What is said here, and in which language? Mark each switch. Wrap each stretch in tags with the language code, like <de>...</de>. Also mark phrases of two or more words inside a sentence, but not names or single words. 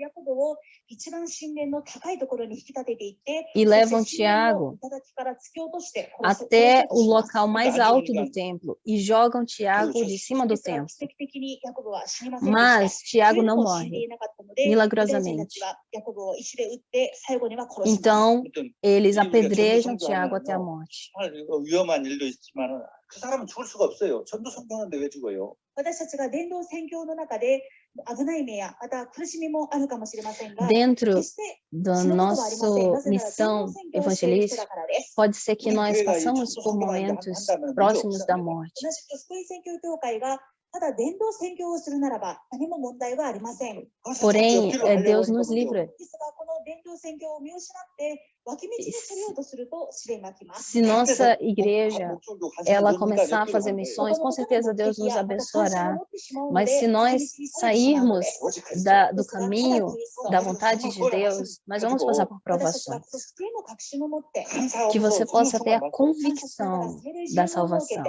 <pt>E levam Tiago até o local mais alto do templo e jogam Tiago de cima do templo. Mas Tiago não morre, milagrosamente. Então, eles apedrejam Tiago até a morte.</pt> <ko>그 사람은 죽을 수가 없어요. 전도 성경하는데 왜 죽어요?</ko> <ja>私たちが伝道宣教の中で危ない目やまた苦しみもあるかもしれませんが、</ja> <pt>dentro da nossa missão evangelística, pode ser que nós passamos por momentos próximos da morte.</pt> <ja>同じく福音宣教協会がただ伝道宣教をするならば何も問題はありません。</ja> <pt>Porém, Deus nos livra.</pt> <ja>ですがこの伝道宣教を見失って脇道にそれようとすると試練が来ます。</ja> <pt>Se nossa igreja ela começar a fazer missões, com certeza Deus nos abençoará. Mas se nós sairmos do caminho da vontade de Deus, nós vamos passar por provações. Que você possa ter a convicção da salvação.</pt>